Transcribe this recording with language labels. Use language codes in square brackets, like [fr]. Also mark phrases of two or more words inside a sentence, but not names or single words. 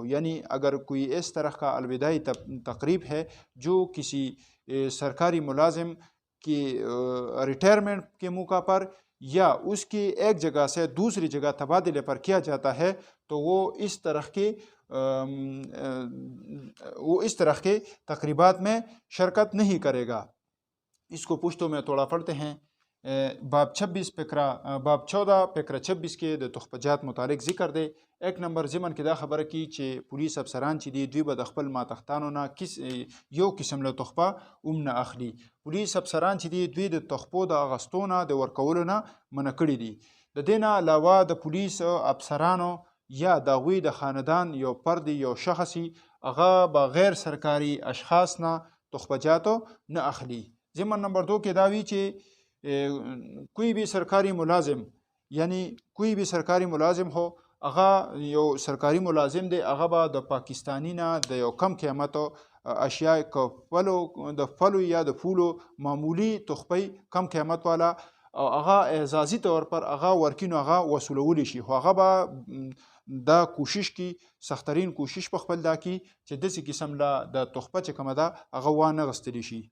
[ur] یعنی اگر کوئی اس طرح کا الوداعی تقریب ہے جو کسی سرکاری ملازم کی ریٹائرمنٹ کے موقع پر یا اس کی ایک جگہ سے دوسری جگہ تبادلے پر کیا جاتا ہے تو وہ اس طرح کے تقریبات میں شرکت نہیں کرے گا۔ اس کو پشتوں میں توڑا پڑھتے ہیں۔ باب 14 پیکرا 26 کے تحفہ جات متعلق ذکر دے۔ [ps] 1 نمبر ضمن کی دا خبر کی چې پولیس افسران چې دوی به د خپل ماتحتانو نه یو قسم له تحفه نه اخلي. پولیس افسران چې دوی د تحفو د اغستو نه د ورکولو نه منع کړي دي. د دې نه علاوه د پولیس افسرانو یا د هغوی د خاندان یو فرد یو شخصي هغه به غیر سرکاری اشخاص نه تحفه جات نه اخلي. ضمن نمبر 2 کې دا وی چې [ur] کوئی بھی سرکاری ملازم یعنی کوئی بھی سرکاری ملازم ہو، [ps] هغه یو سرکاری ملازم دی، هغه به د پاکستانی نه د یو کم قیمت اشیاء د فلو یا د پولو معمولی تحفه کم قیمت والا هغه [ur] اعزازی طور پر [ps] هغه ورکینو هغه وصولولی شي، خو هغه به دا کوشش کی سخترین کوشش په خپل دا کی چې داسې قسم له د تحفه چې کومه ده هغه وانه غستلی شي.